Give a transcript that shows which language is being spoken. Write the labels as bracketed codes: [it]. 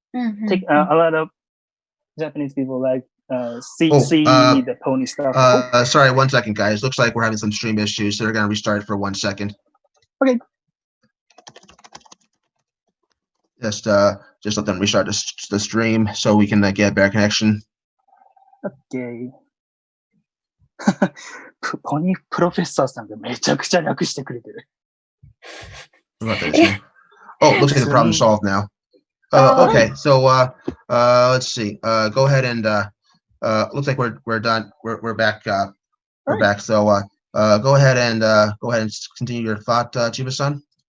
[en] A lot of Japanese people like see the pony stuff. Sorry, 1 second, guys. Looks like we're having some stream issues, so they're going to restart for 1 second. Okay. Just let them restart the stream so we can get a better connection. Okay. [ja] ポニープロフェッサーさんがめちゃくちゃ略してくれてる。 [en] Oh, looks like the problem's solved now. Okay, so let's see. Go ahead and looks like we're done. We're back. We're back. So go ahead and continue your thought, Chuba-san.